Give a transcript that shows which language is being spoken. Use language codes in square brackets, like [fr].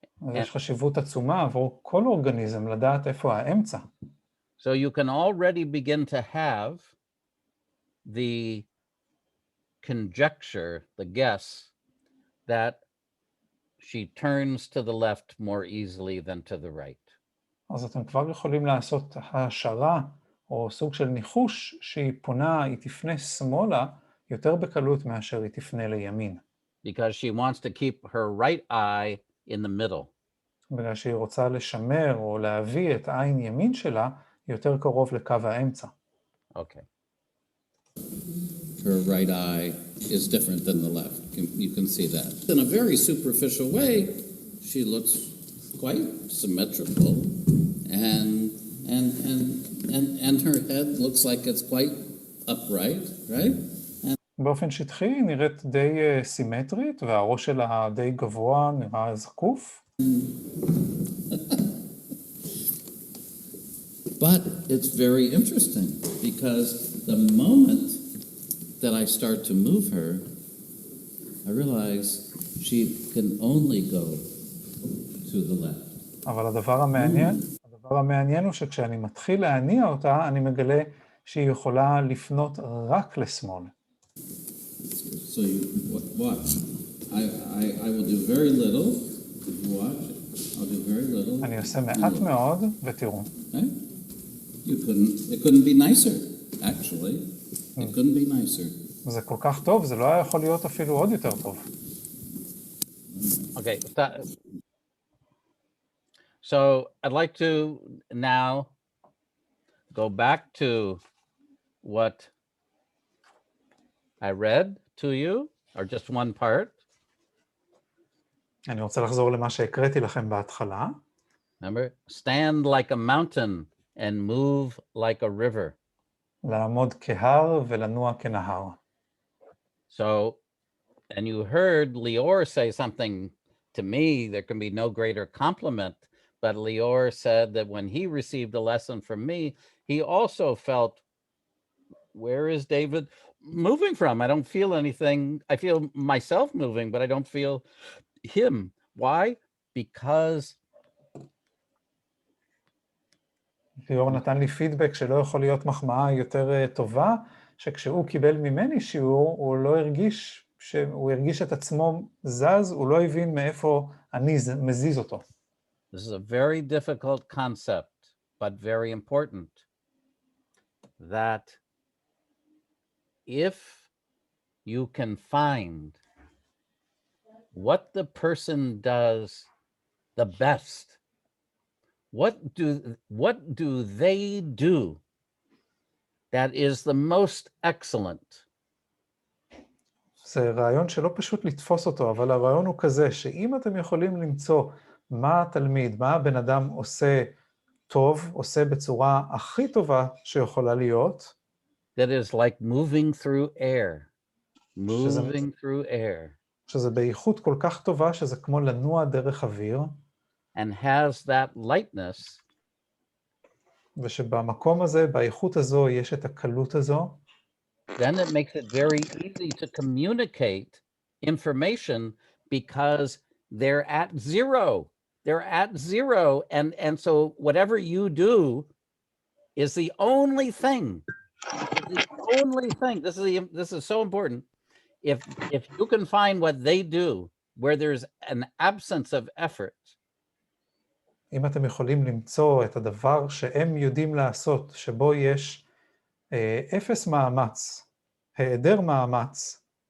[he] אז יש חשיבות עצומה עבור כל אורגניזם לדעת איפה האמצע. [en] So you can already begin to have the conjecture, the guess, that she turns to the left more easily than to the right. [he] אז אתם כבר יכולים לעשות השערה או סוג של ניחוש שהיא פונה, היא תפנה שמאלה יותר בקלות מאשר היא תפנה לימין. [en] Because she wants to keep her right eye in the middle. [he] בגלל שהיא רוצה לשמר או להביא את העין ימין שלה יותר קרוב לקו האמצע. [en] Okay. Her right eye is different than the left. You can see that. In a very superficial way, she looks quite symmetrical, and her head looks like it's quite upright, right? [he] באופן שטחי היא נראית די סימטרית, והראש שלה די גבוה, נראה זקוף. [en] But it's very interesting because the moment that I start to move her, I realize she can only go to the left. [he] אבל הדבר המעניין הוא שכשאני מתחיל להניע אותה, אני מגלה שהיא יכולה לפנות רק לשמאל. [en] So you watch. I will do very little. Watch. I'll do very little. [he] אני עושה מעט מאוד, ותראו. [en] It couldn't be nicer, actually. It couldn't be nicer. [he] זה כל כך טוב, זה לא היה יכול להיות אפילו עוד יותר טוב. [en] Okay. So I'd like to now go back to what I read to you, or just one part. [he] אני רוצה לחזור למה שהקראתי לכם בהתחלה. [en] Remember, stand like a mountain and move like a river. [he] לעמוד כהר ולנוע כנהר. [en] So, and you heard Lior say something to me, there can be no greater compliment, but Lior said that when he received a lesson from me, he also felt where is David moving from? I don't feel anything. I feel myself moving, but I don't feel him. Why? Because [he] ליאור נתן לי פידבק שלא יכול להיות מחמאה יותר טובה, שכשהוא קיבל ממני שיעור, הוא לא הרגיש, שהוא הרגיש את עצמו זז, הוא לא הבין מאיפה אני מזיז אותו. [en] this is a very difficult concept, but very important, that if you can find what the person does the best, what do they do that is the most excellent? [he] זה רעיון שלא פשוט לתפוס אותו, אבל הרעיון הוא כזה, שאם אתם יכולים למצוא מה התלמיד, מה הבן אדם עושה טוב, עושה בצורה הכי טובה שיכולה להיות, [en] that is like moving through air, through air. [he] שזה באיכות כל כך טובה, שזה כמו לנוע דרך אוויר, [en] and has that lightness, [he] ושבמקום הזה, באיכות הזו, יש את הקלות הזו, [en] then it makes it very easy to communicate information because they're at zero. They're at zero. And so whatever you do is the only thing. The only thing. This is so important. If you can find what they do where there's an absence of effort, [he] אם אתם יכולים למצוא את הדבר שהם יודעים לעשות, שבו יש אפס מאמץ, היעדר מאמץ,